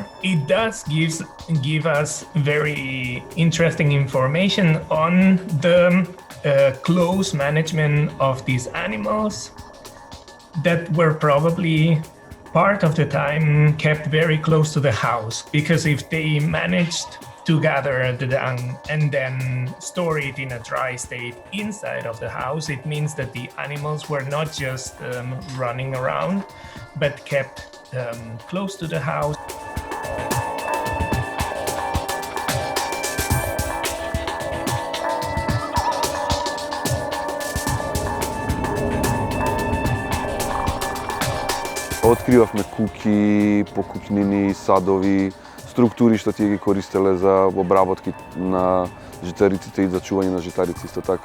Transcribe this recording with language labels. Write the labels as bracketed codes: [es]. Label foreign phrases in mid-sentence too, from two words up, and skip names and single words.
[en] It does give us very interesting information on the close management of these animals that were probably part of the time kept very close to the house, because if they managed to gather the dung and then store it in a dry state inside of the house, it means that the animals were not just running around, but kept close to the house. [mk] Откривавме куќи, покупнини, садови, структури што тие ги користеле за обработки на житариците и за чување на житарици исто така.